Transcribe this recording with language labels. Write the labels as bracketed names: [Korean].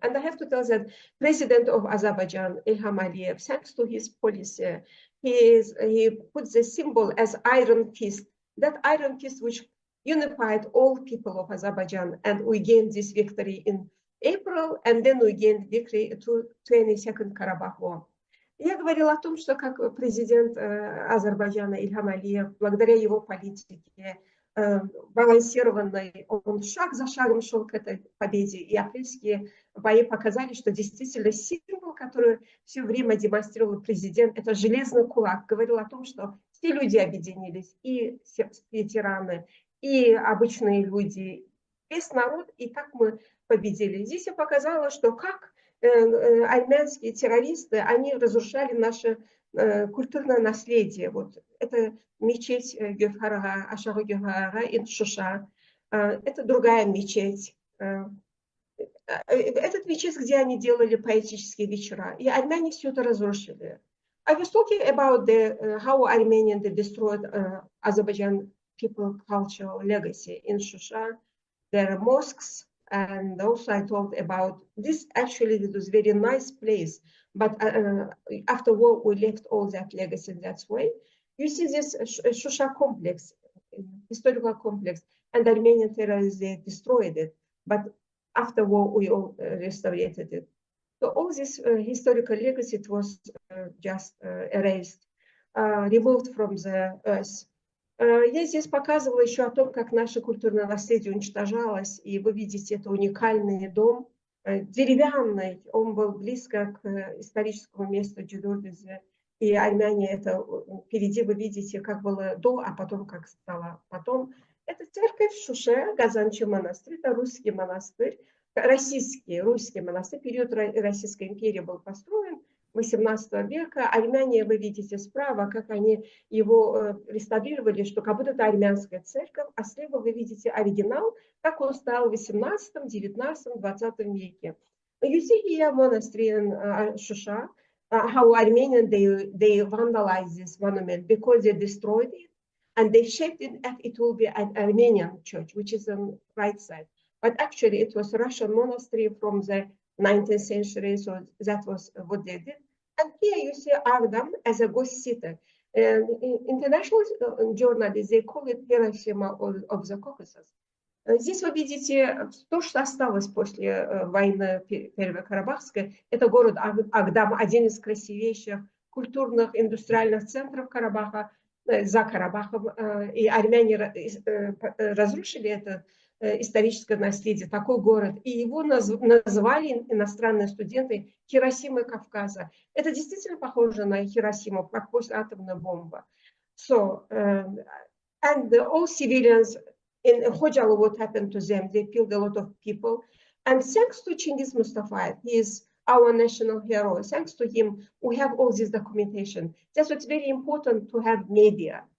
[English] And I have to tell that President of Azerbaijan, Ilham Aliyev, thanks to his policy, he put the symbol as iron fist. That iron fist which unified all people of Azerbaijan, and we gained this victory in April, and then we gained victory to 22nd Karabakh War. [Russian] Я говорила о том, что как президент Азербайджана Ильхам Алиев, благодаря его политике, балансированной, он шаг за шагом шел к этой победе. И апрельские бои показали, что действительно символ, который все время демонстрировал президент, это железный кулак, говорил о том, что все люди объединились, и ветераны, и обычные люди, весь народ, и как мы победили. Здесь я показала, что как армянские террористы, они разрушали наше культурное наследие. Вот это мечеть Гевхарага, Ашагы Гевхарага, Иншуша. Это другая мечеть. Этот мечеть, где они делали поэтические вечера. И армяне все это разрушили. [English] I was talking about how Armenians destroyed Azerbaijan people cultural legacy in Shusha, their mosques, and also I talked about this. Actually, it was a very nice place, but after war, we left all that legacy in that way. You see this Shusha complex, historical complex, and Armenian terrorists, they destroyed it, but after war, we all restored it. So all this historical legacy, it was just erased, removed from the earth. [Russian] Я здесь показывала еще о том, как наше культурное наследие уничтожалось, и вы видите, это уникальный дом, деревянный, он был близко к историческому месту Джудурдизе, и армяне это впереди вы видите, как было до, а потом как стало потом. Это церковь в Шуше, Газанчий монастырь, это русский монастырь, русский монастырь, период Российской империи был построен, 18 века. Армяне, вы видите справа, как они его реставрировали, что как будто это армянская церковь, а слева вы видите оригинал, как он стал в 18, 19, 20 веке. [English] You see here monastery in Shusha, how Armenians, they vandalized this monument because they destroyed it and they shaped it as it will be an Armenian church, which is on the right side. But actually it was a Russian monastery from the 19th century, so that was what they did. And here you see Agdam as a ghost city. International journalists, they call it Hiroshima of the Caucasus. [Russian] Здесь вы видите то, что осталось после войны Первой Карабахской. Это город Агдам, один из красивейших культурных, индустриальных центров Карабаха, за Карабахом. И армяне разрушили это историческое наследие, такой город. И его назвали иностранные студенты Хиросимой Кавказа. Это действительно похоже на Хиросиму, как после атомной бомбы. [English] So, and all civilians in Khojalı, what happened to them? They killed a lot of people. And thanks to Chingiz Mustafayev, he is our national hero. Thanks to him, we have all this documentation. That's what's very important to have media.